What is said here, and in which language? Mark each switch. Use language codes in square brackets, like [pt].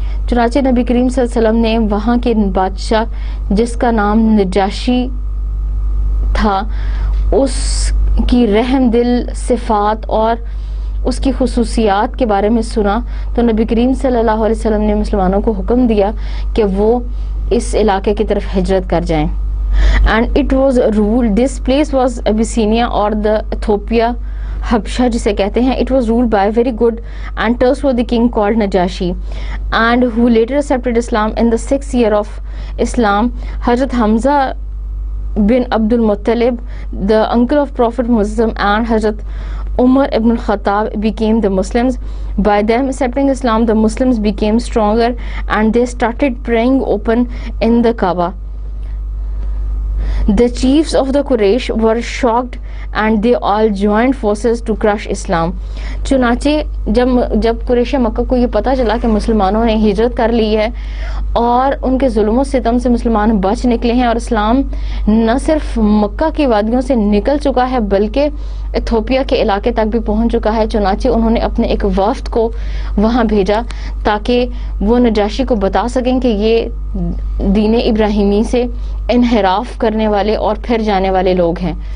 [ur] چنانچہ نبی کریم صلی اللہ علیہ وسلم نے وہاں کے بادشاہ جس کا نام نجاشی تھا، اس کی رحم دل صفات اور اس کی خصوصیات کے بارے میں سنا تو نبی کریم صلی اللہ علیہ وسلم نے مسلمانوں کو حکم دیا کہ وہ اس علاقے کی طرف ہجرت کر جائیں. [en] And it was ruled, this place was Abyssinia or the Ethiopia Habsha [ur] جسے کہتے ہیں. [en] It was ruled by a very good and trustworthy king called Najashi and who later accepted Islam in the 6th year of Islam. Hazrat Hamza bin Abdul Muttalib, the uncle of Prophet Muhammad, and Hazrat Umar ibn al-Khattab became the Muslims. By them accepting Islam, the Muslims became stronger and they started praying open in the Kaaba. The chiefs of the Quraysh were shocked and they all joined forces to crush Islam. [ur] چنانچہ جب قریش مکہ کو یہ پتہ چلا کہ مسلمانوں نے ہجرت کر لی ہے اور ان کے ظلم و ستم سے مسلمان بچ نکلے ہیں اور اسلام نہ صرف مکہ کی وادیوں سے نکل چکا ہے بلکہ ایتھوپیا کے علاقے تک بھی پہنچ چکا ہے، چنانچہ انہوں نے اپنے ایک وفد کو وہاں بھیجا تاکہ وہ نجاشی کو بتا سکیں کہ یہ دین ابراہیمی سے انحراف کرنے والے اور پھر جانے والے لوگ ہیں.